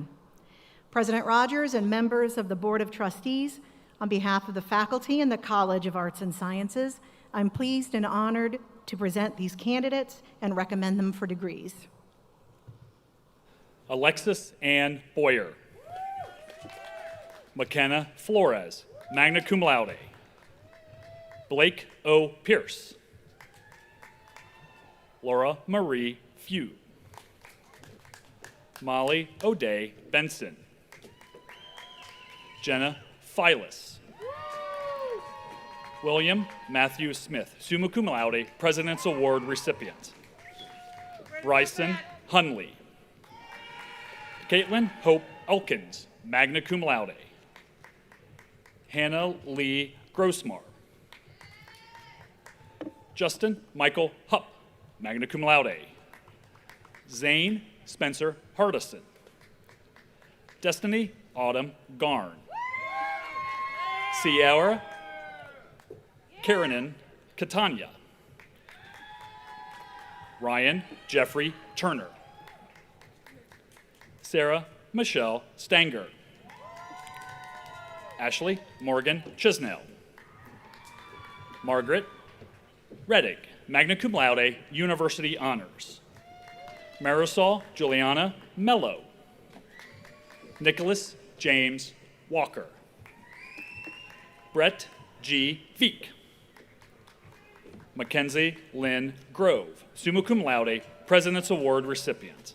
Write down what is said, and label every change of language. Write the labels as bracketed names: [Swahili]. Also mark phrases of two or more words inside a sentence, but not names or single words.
[English] President Rogers and members of the Board of Trustees, on behalf of the faculty in the College of Arts and Sciences, I'm pleased and honored to present these candidates and recommend them for degrees. Alexis Ann Boyer. McKenna Flores, [Latin] magna cum laude. [English] Blake O. Pierce. Laura Marie Few. Molly O'Day Benson. Jenna Filas. William Matthew Smith, [Latin] summa cum laude, [English] President's Award recipient. Bryson Hunley. Caitlin Hope Elkins, [Latin] magna cum laude. [English] Hannah Lee Grossmar. Justin Michael Hupp, [Latin] magna cum laude. [English] Zane Spencer Hardison. Destiny Autumn Garn. Sierra Karanin Catania. Ryan Jeffrey Turner. Sarah Michelle Stanger. Ashley Morgan Chisnell. Margaret Reddick, [Latin] magna cum laude, [English] University Honors. Marisol Juliana Mello. Nicholas James Walker. Brett G. Veek. Mackenzie Lynn Grove, [Latin] summa cum laude, [English] President's Award recipient.